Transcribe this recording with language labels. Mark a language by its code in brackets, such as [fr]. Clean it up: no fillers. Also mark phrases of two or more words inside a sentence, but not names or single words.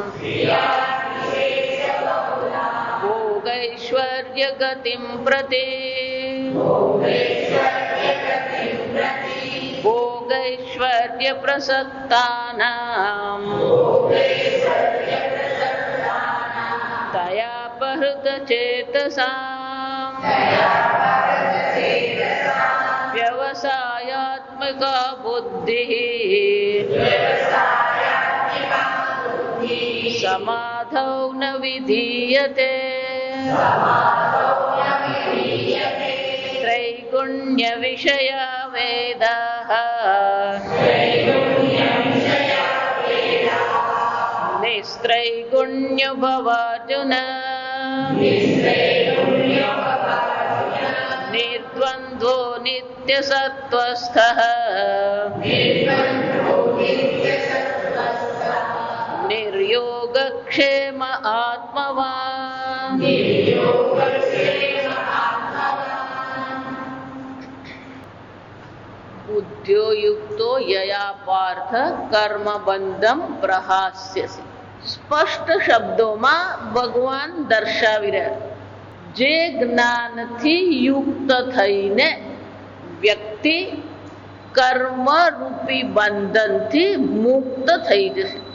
[sa] ભોગૈશ્વર્ય ગતિમ પ્રતિ ભોગૈશ્વર્ય પ્રસક્તાનાં તયાપહૃત ચેતસાં વ્યવસાયાત્મિકા બુદ્ધિ સમાધૌ ન વિધીયતે त्रैगुण्य विषया वेदाः निस्त्रैगुण्य भवार्जुन निर्द्वन्द्वो नित्यसत्त्वस्थः निर्योगक्षेम आत्मवान् બુદ્ધ્યો યુક્તો યયા પાર્થ કર્મબંધમ પ્રહાસ્યસી. [gu] સ્પષ્ટ શબ્દોમાં ભગવાન દર્શાવી રહ્યા જે જ્ઞાનથી યુક્ત થઈને વ્યક્તિ કર્મરૂપી બંધનથી મુક્ત થઈ જશે.